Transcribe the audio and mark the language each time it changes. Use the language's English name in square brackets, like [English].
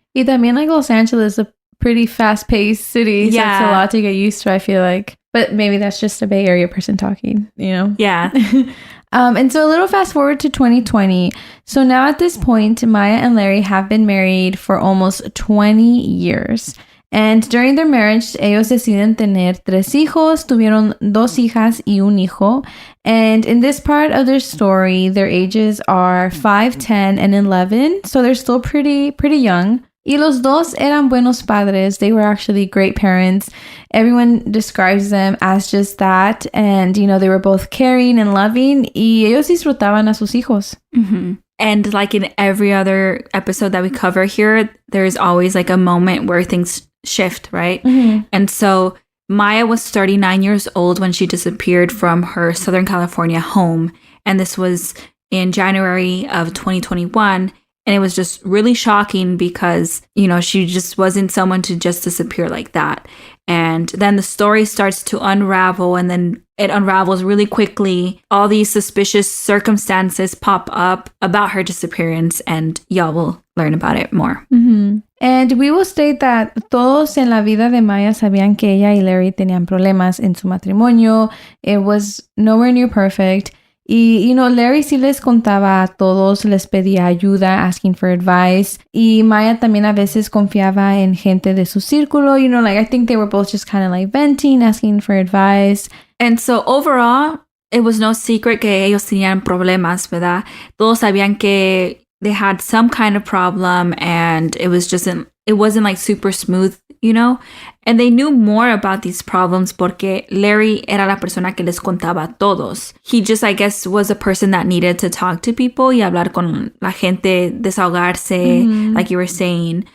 [Spanish] Y también [English] like Los Angeles, a pretty fast-paced city. So it's a lot to get used to, I feel like. But maybe that's just a Bay Area person talking, you know? Yeah. And so a little fast forward to 2020. So now at this point, Maya and Larry have been married for almost 20 years. And during their marriage, [Spanish] ellos deciden tener 3 hijos, tuvieron 2 hijas y un hijo. [English] And in this part of their story, their ages are 5, 10, and 11. So they're still pretty young. [Spanish] Y los dos eran buenos padres. [English] They were actually great parents. Everyone describes them as just that. And, you know, they were both caring and loving. [Spanish] Y ellos disfrutaban a sus hijos. [English] Mm-hmm. And like in every other episode that we cover here, there's always like a moment where things shift, right? Mm-hmm. And so Maya was 39 years old when she disappeared from her Southern California home. And this was in January of 2021. And it was just really shocking because, you know, she just wasn't someone to just disappear like that. And then the story starts to unravel, and then it unravels really quickly. All these suspicious circumstances pop up about her disappearance, and y'all will learn about it more. Mm-hmm. And we will state that [Spanish] todos en la vida de Maya sabían que ella y Larry tenían problemas en su matrimonio. [English] It was nowhere near perfect. [Spanish] Y, you know, Larry sí les contaba a todos, les pedía ayuda, [English] asking for advice. [Spanish] Y Maya también a veces confiaba en gente de su círculo. [English] You know, like, I think they were both just kind of like venting, asking for advice. And so overall, it was no secret [Spanish] que ellos tenían problemas, ¿verdad? Todos sabían que [English] they had some kind of problem, and it wasn't like super smooth, you know? And they knew more about these problems [Spanish] porque Larry era la persona que les contaba a todos. [English] He just, I guess, was a person that needed to talk to people [Spanish] y hablar con la gente, desahogarse, [English] like you were saying.